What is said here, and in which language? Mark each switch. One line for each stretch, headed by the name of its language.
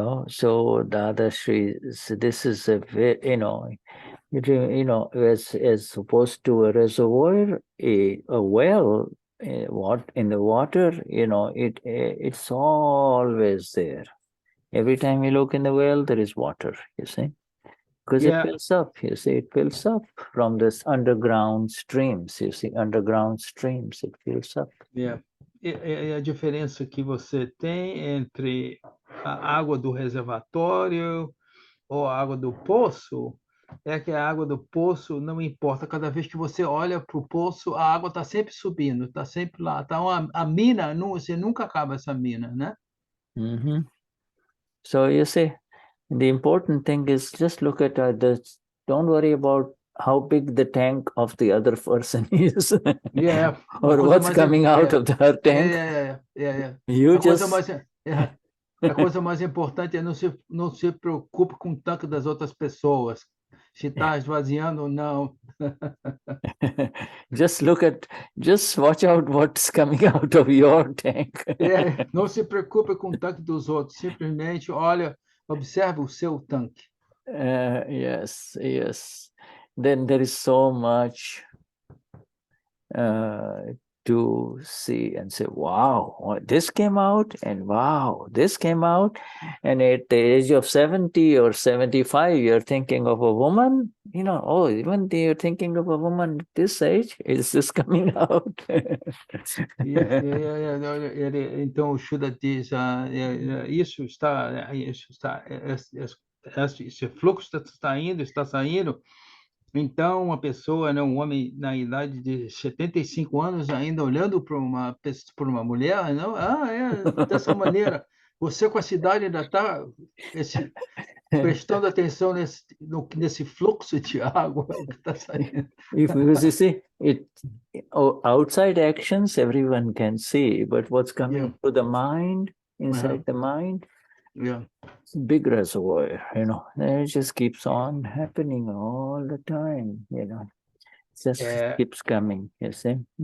English: So Dadashri, this is a very, as opposed to a reservoir, a well, what in the water, it's always there. Every time you look in the well, there is water, you see. Because it fills up, you see, it fills up from this underground streams, you see, underground streams, it fills up.
Portuguese: E a diferença que você tem entre a água do reservatório ou a água do poço é que a água do poço não importa. Cada vez que você olha para o poço, a água está sempre subindo, está sempre lá. Então, a mina, você nunca acaba essa mina, né?
English: So, you see, the important thing is just look at don't worry about how big the tank of the other person is. Or what's coming out of her tank. You
Portuguese: A coisa mais importante é não se preocupe com o tanque das outras pessoas. Se está esvaziando ou não.
English: Just watch out what's coming out of your tank.
Portuguese: Não se preocupe com o tanque dos outros. Simplesmente observe o seu tanque.
English: Yes. Then there is so much to see and say, wow, this came out, and wow, this came out. And at the age of 70 or 75, you're thinking of a woman, even you're thinking of a woman at this age, is this coming out?
Portuguese: Então, o Shuddha diz, esse fluxo está indo, está saindo. Então, uma pessoa, um homem na idade de 75 anos, ainda olhando para uma mulher, dessa maneira. Você, com essa idade, ainda está prestando atenção nesse fluxo de água que está saindo.
English: Because you see, outside actions, everyone can see, but what's coming to the mind, inside the mind, it's a big reservoir, it just keeps on happening all the time, it just keeps coming, you see.